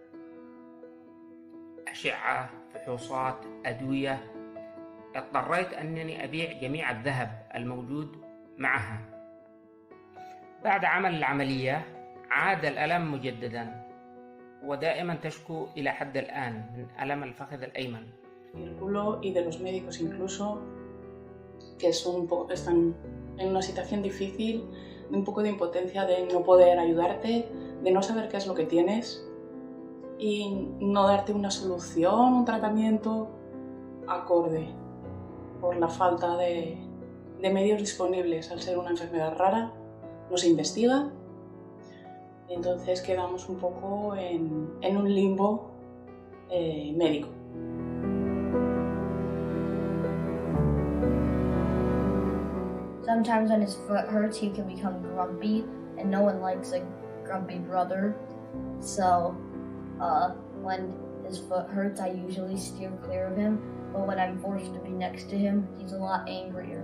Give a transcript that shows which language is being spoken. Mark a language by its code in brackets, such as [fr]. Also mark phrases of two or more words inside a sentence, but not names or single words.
[ar] أشعة، فحوصات، أدوية. اضطريت أنني أبيع جميع الذهب الموجود معها. بعد عمل العملية عاد الألم مجددا، ودائما تشكو إلى حد الآن من ألم الفخذ الأيمن. [es] Círculo y de los médicos incluso, que están en una situación difícil, de un poco de impotencia, de no poder ayudarte, de no saber qué es lo que tienes y no darte una solución, un tratamiento acorde por la falta de medios disponibles. Al ser una enfermedad rara, no se investiga, entonces quedamos un poco en un limbo médico. [en] Sometimes when his foot hurts, he can become grumpy, and no one likes a grumpy brother. So when his foot hurts, I usually steer clear of him, but when I'm forced to be next to him, he's a lot angrier.